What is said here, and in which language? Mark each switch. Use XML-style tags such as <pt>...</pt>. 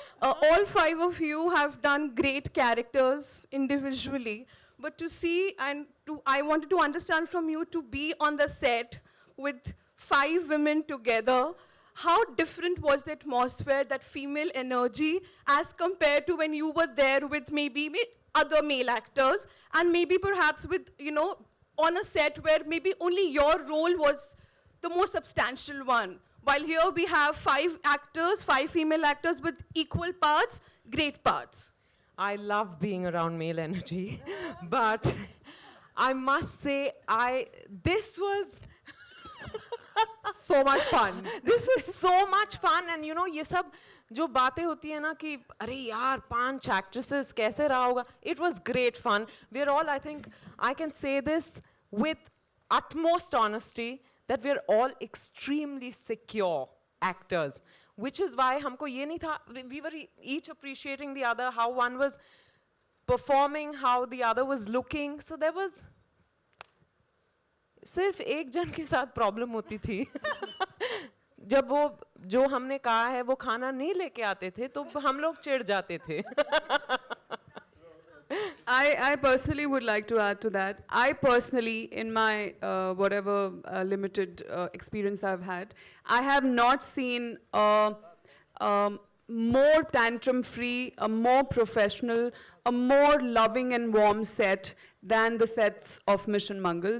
<en>All 5 of you have done great characters individually, but to see I wanted to understand from you, to be on the set with 5 women together, how different was the atmosphere, that female energy, as compared to when you were there with maybe other male actors, and maybe perhaps with, on a set where maybe only your role was the most substantial one. While here we have 5 female actors with equal parts, great parts. I love being around male energy, but I must say, this was so much fun. This was so much fun, and</en> <hi>ये सब जो बातें होती है ना कि अरे यार 5 actresses कैसे रहा होगा.</hi> <en>It was great fun. We're all, I think, I can say this with utmost honesty, that we're all extremely secure actors, which is why</en> <hi>हमको ये नहीं था,</hi> <en>we were each appreciating the other, how one was performing, how the other was looking. So there was</en> <hi>सिर्फ एक जन के साथ problem होती थी जब वो जो हमने कहा है वो खाना नहीं लेके आते थे तो हम लोग चिढ़ जाते थे.</hi> <en>I personally would like to add to that. I personally, in my whatever limited experience I've had, I have not seen a more tantrum-free, a more professional, a more loving and warm set than the sets of Mission Mangal.</en>